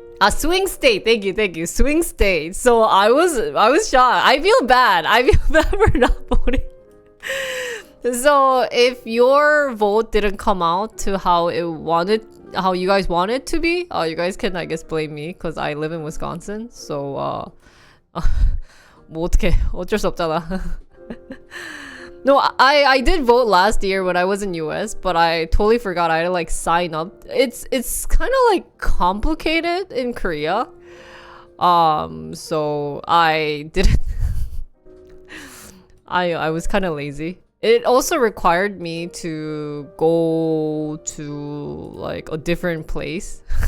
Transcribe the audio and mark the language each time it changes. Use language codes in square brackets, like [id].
[en] Swing state. Thank you. Swing state. So I was shocked. I feel bad for not voting. So if your vote didn't come out to how you guys wanted to be, you guys can, I guess, blame me because I live in Wisconsin. [ko] So 뭐 어떡해, 어쩔 수 없잖아. [en] No, I did vote last year when I was in US, but I totally forgot I had to like sign up. It's kind of like complicated in Korea. So I didn't. I was kind of lazy. It also required me to go to like a different place.